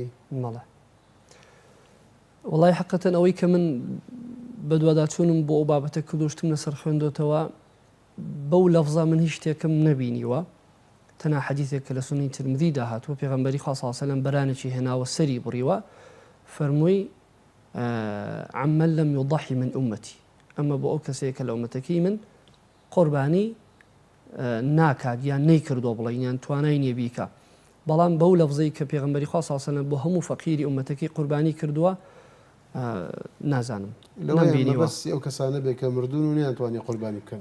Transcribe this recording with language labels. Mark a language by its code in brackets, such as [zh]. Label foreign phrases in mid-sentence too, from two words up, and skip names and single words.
[ckb] مەڵێ وڵای حەقەتەن ئەوەی کە من بەدواداچوونم بۆ ئەو بابەتە کردوشتم لەسەر خوێندۆتەوە بەو لەفزە من هیچ شتێکم نەبینیوە تەنها حەدیثێک کە لە سونەی ترمذی داهاتوە پێغەمبەری خوا [ar] صلی الله علیه وسلم [ckb] بەرانێکی هێناوە سەری بڕیوە فەرمووی [ar] عمن لم يضحي من أمتي أما [ckb] بۆ ئەو کەسەیە کە لە ئومەتەکەی من قوربانی ناکات یان نەیکردووە بڵێن یان توانای نییە بیکە بەڵام بەو لەفزەی کە پێغەمبەری خوا [ar] صلی الله علیه وسلم [ckb] بۆ هەموو فەقیری ئومەتەکەی قوربانی کردووە نازانم لەوەیە بەس ئەو کەسانە بێ کە مردون و نەیانتوانی قوربانی بکەن